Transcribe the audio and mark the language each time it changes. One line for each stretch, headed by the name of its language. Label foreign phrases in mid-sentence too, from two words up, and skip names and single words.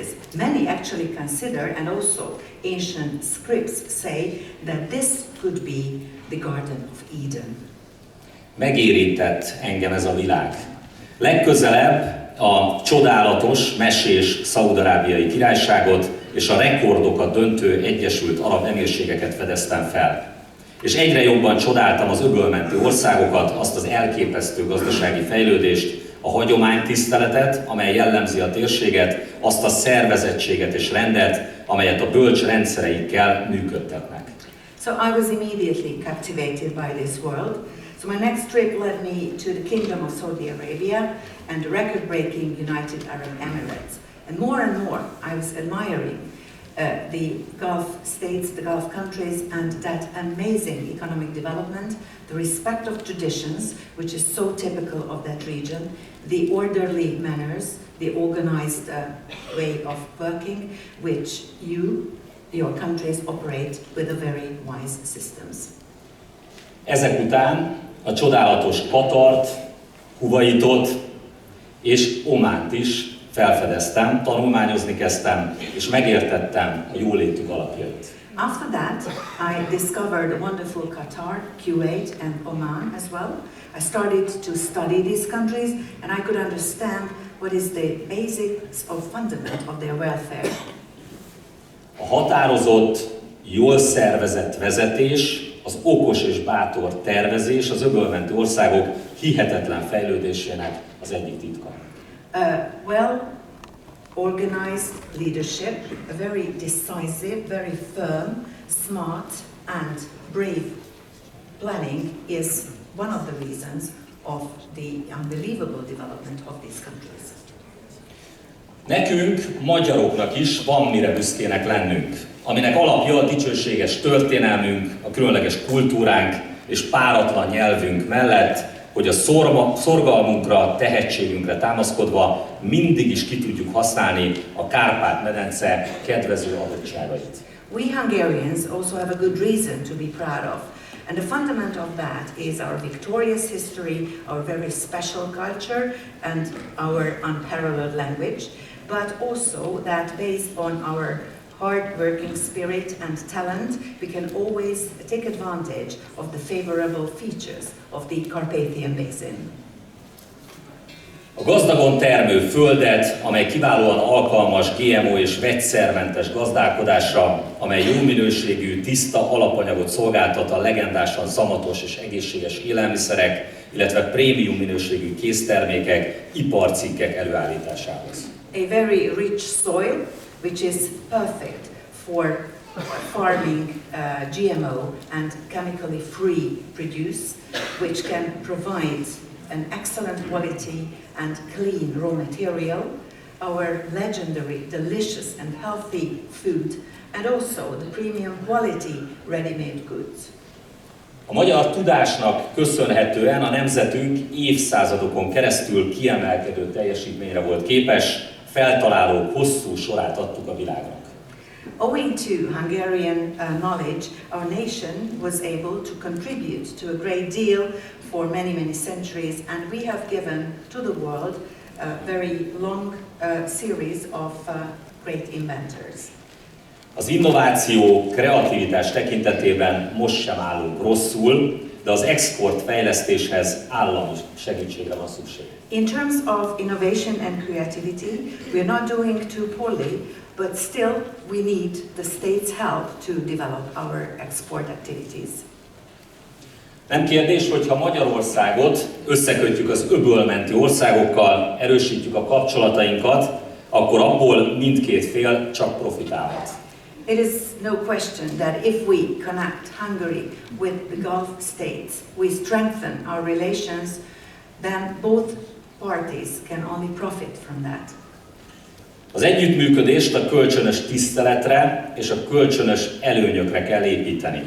English: Many actually consider, and also ancient scripts say, that this could be the Garden of Eden.
Hungarian: Megérintett engem ez a világ. Legközelebb a csodálatos, mesés Szaúd-arábiai királyságot és a rekordokat döntő Egyesült Arab Emírségeket fedeztem fel. És egyre jobban csodáltam az öbölmenti országokat, azt az elképesztő gazdasági fejlődést, a hagyománytiszteletet, amely jellemzi a térséget, azt a szervezettséget és rendet, amelyet a bölcs rendszereikkel működtetnek.
English: So I was immediately captivated by this world. So my next trip led me to the Kingdom of Saudi Arabia and the record-breaking United Arab Emirates. And more I was admiring the Gulf states, the Gulf countries, and that amazing economic development, the respect of traditions, which is so typical of that region, the orderly manners, the organized way of working, which your countries operate with a very wise systems.
Hungarian: Ezek után a csodálatos Katart, Kuvaitot és Ománt is felfedeztem, tanulmányozni kezdtem, és megértettem a jólétük alapjait.
English: After that, I discovered a wonderful Qatar, Kuwait and Oman as well. I started to study these countries and I could understand what is the basics or fundament of their welfare.
Hungarian: A határozott, jól szervezett vezetés, az okos és bátor tervezés az öbölmenti országok hihetetlen fejlődésének az egyik titka.
English: Well-organized leadership, a very decisive, very firm, smart and brave planning is one of the reasons of the unbelievable development of these countries.
Hungarian: Nekünk, magyaroknak is van mire büszkének lennünk, aminek alapja a dicsőséges történelmünk, a különleges kultúránk és páratlan nyelvünk mellett, hogy a szorgalmunkra, tehetségünkre támaszkodva mindig is ki tudjuk használni a Kárpát-medence kedvező adottságait.
English: We Hungarians also have a good reason to be proud of. And the fundament of that is our victorious history, our very special culture and our unparalleled language, but also that based on our hard-working spirit and talent, we can always take advantage of the favorable features of the Carpathian Basin.
Hungarian: A gazdagon termő földet, amely kiválóan alkalmas GMO és vegyszermentes gazdálkodásra, amely jó minőségű, tiszta alapanyagot szolgáltat a legendásan szamatos és egészséges élelmiszerek, illetve prémium minőségű késztermékek, iparcikkek előállításához.
English: A very rich soil, which is perfect for farming GMO and chemically free produce, which can provide an excellent quality and clean raw material, our legendary, delicious and healthy food, and also the premium quality ready-made goods.
Hungarian: A magyar tudásnak köszönhetően a nemzetünk évszázadokon keresztül kiemelkedő teljesítményre volt képes, feltalálók hosszú sorát adtuk a világnak.
English: Owing to Hungarian knowledge, our nation was able to contribute to a great deal for many, many centuries, and we have given to the world a very long series of great inventors.
Hungarian: Az innováció, kreativitás tekintetében most sem állunk rosszul, de az export fejlesztéshez állami segítségre van szükség.
English: In terms of innovation and creativity, we are not doing too poorly, but still we need the state's help to develop our export activities.
Hungarian: Nem kérdés, hogyha Magyarországot összekötjük az öbölmenti országokkal, erősítjük a kapcsolatainkat, akkor abból mindkét fél csak profitálhat.
English: It is no question that if we connect Hungary with the Gulf states, we strengthen our relations, then both parties can only profit from that.
Hungarian: Az együttműködést a kölcsönös tiszteletre és a kölcsönös előnyökre kell építeni.